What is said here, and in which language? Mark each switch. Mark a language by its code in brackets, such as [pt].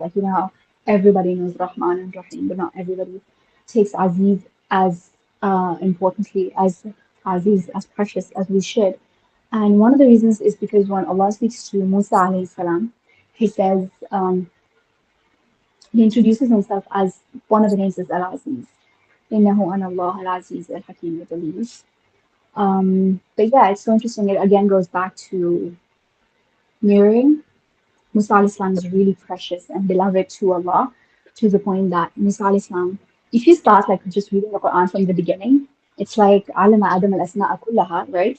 [en] Like, you know how everybody knows Rahman and Rahim, but not everybody takes Aziz as importantly as Aziz, as precious as we should. And one of the reasons is because when Allah speaks to Musa alayhi salam, he says, he introduces himself as one of the names is Al Aziz. [ar] إنه أنا الله العزيز الحكيم, [en] I believe. But yeah, it's so interesting. It again goes back to mirroring. Musa alayhi salam is really precious and beloved to Allah, to the point that Musa alayhi salam, if you start like just reading the Quran from the beginning, it's like [ar] Alama Adam al Asma'a kullaha, [en] right?